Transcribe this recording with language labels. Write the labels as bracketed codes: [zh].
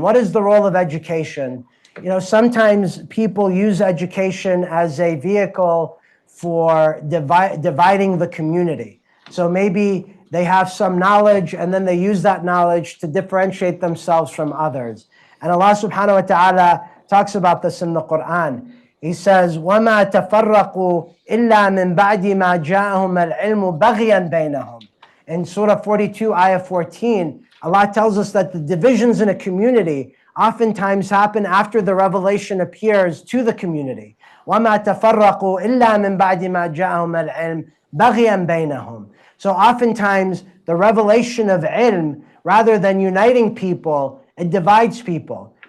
[en] What is the role of education? You know, sometimes people use education as a vehicle for dividing the community. So maybe they have some knowledge and then they use that knowledge to differentiate themselves from others. And Allah subhanahu wa ta'ala talks about this in the Quran. He says, [ar] وَمَا تَفَرَّقُوا إِلَّا مِن بَعْدِ مَا جَاءَهُمَ الْعِلْمُ بَغْيًا بَيْنَهُم. [en] In Surah 42, Ayah 14, Allah tells us that the divisions in a community oftentimes happen after the revelation appears to the community. [ar] وَمَا تَفَرَّقُوا إِلَّا مِن بَعْدِ مَا جَاءَهُمَ الْعِلْمُ بَغْيًا بَيْنَهُم. [en] So oftentimes the revelation of ilm, rather than uniting people, it divides people.